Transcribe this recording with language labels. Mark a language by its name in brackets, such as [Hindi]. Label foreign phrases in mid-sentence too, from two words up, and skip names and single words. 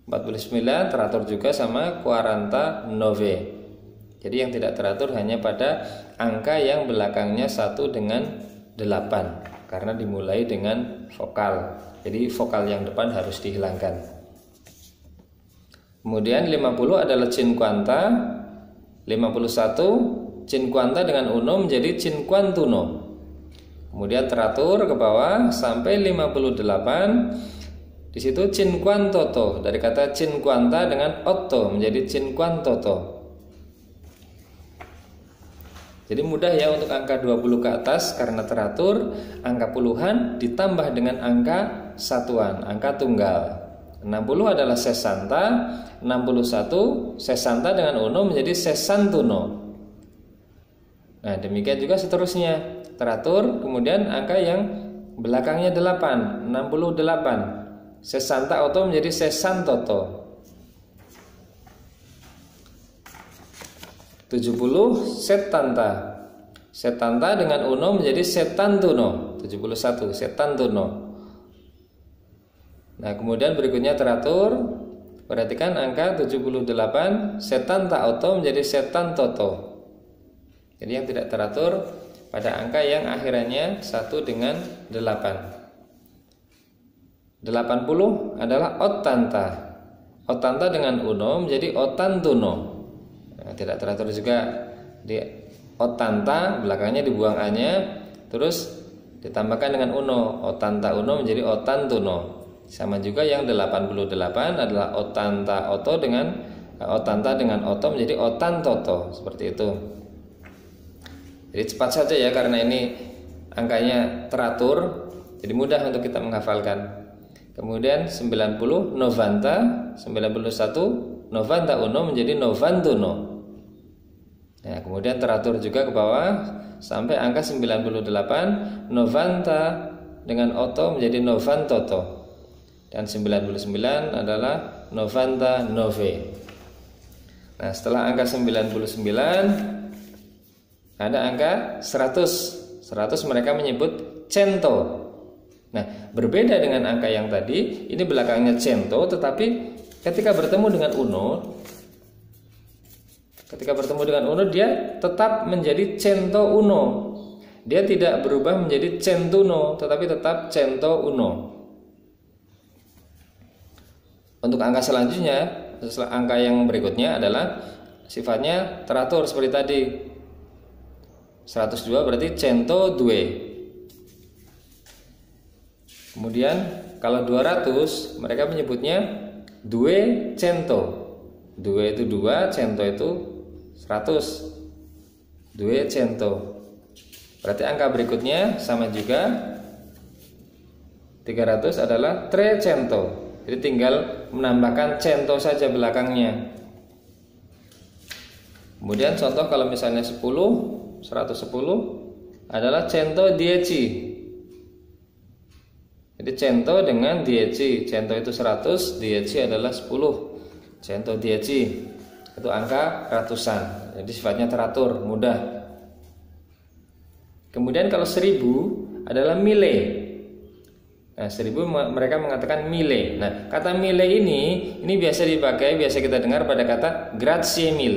[Indonesian] 49 teratur juga sama quarantanove. Jadi yang tidak teratur hanya pada angka yang belakangnya 1 dengan 8 karena dimulai dengan vokal. Jadi vokal yang depan harus dihilangkan. Kemudian 50 adalah cinquanta. 51 cinquanta dengan uno menjadi cinquantuno. Kemudian teratur ke bawah sampai 58. Di situ cinquantoto, dari kata cinquanta dengan otto menjadi cinquantoto. Jadi mudah ya untuk angka 20 ke atas karena teratur. Angka puluhan ditambah dengan angka satuan, angka tunggal. 60 adalah sessanta. 61 sessanta dengan uno menjadi sessantuno. Nah, demikian juga seterusnya. Teratur, kemudian angka yang belakangnya 8, 68. [Italian] Sessanta otto [Indonesian] menjadi sessantoto. 70 settanta. Settanta dengan uno menjadi settantuno. 71, 71. Nah, kemudian berikutnya teratur. Perhatikan angka 78, setan tak oto menjadi setan toto. Jadi yang tidak teratur pada angka yang akhirannya 1 dengan 8. 80 adalah otanta. Otanta dengan uno menjadi otantuno. Nah, tidak teratur juga di otanta, belakangnya dibuang a-nya, terus ditambahkan dengan uno. [Italian] Otanta uno [Indonesian] menjadi otantuno. Sama juga yang 88 adalah [Italian] otanta oto [Indonesian] dengan otanta dengan oto menjadi otantoto, seperti itu. Jadi cepat saja ya, karena ini angkanya teratur, jadi mudah untuk kita menghafalkan. Kemudian 90 novanta, 91 [Italian] novanta uno [Indonesian] menjadi novantuno. Nah, kemudian teratur juga ke bawah sampai angka 98 novanta dengan oto menjadi novantoto. Dan 99 adalah [Italian] novanta nove. [Indonesian] Nah, setelah angka 99 ada angka 100. 100 mereka menyebut cento. Nah, berbeda dengan angka yang tadi, ini belakangnya cento, tetapi ketika bertemu dengan uno, dia tetap menjadi [Italian] cento uno. [Indonesian] Dia tidak berubah menjadi centuno, tetapi tetap [Italian] cento uno. [Indonesian] Untuk angka selanjutnya, angka yang berikutnya adalah sifatnya teratur seperti tadi. 102 berarti [Italian] cento due. [Indonesian] Kemudian kalau 200 mereka menyebutnya [Italian] due cento. [Indonesian] Due itu 2, cento itu 100. [Italian] Due cento. [Indonesian] Berarti angka berikutnya sama juga. 300 adalah [Italian] tre cento. [Indonesian] Jadi tinggal menambahkan cento saja belakangnya. Kemudian contoh kalau misalnya 110 adalah [Italian] cento dieci. [Indonesian] Jadi cento dengan dieci. Cento itu 100, dieci adalah 10. [Italian] Cento dieci [Indonesian] itu angka ratusan. Jadi sifatnya teratur, mudah. Kemudian kalau 1000 adalah mile. Nah, 1000 mereka mengatakan mille. Nah, kata mille ini biasa dipakai, biasa kita dengar pada kata [Italian] grazie mille.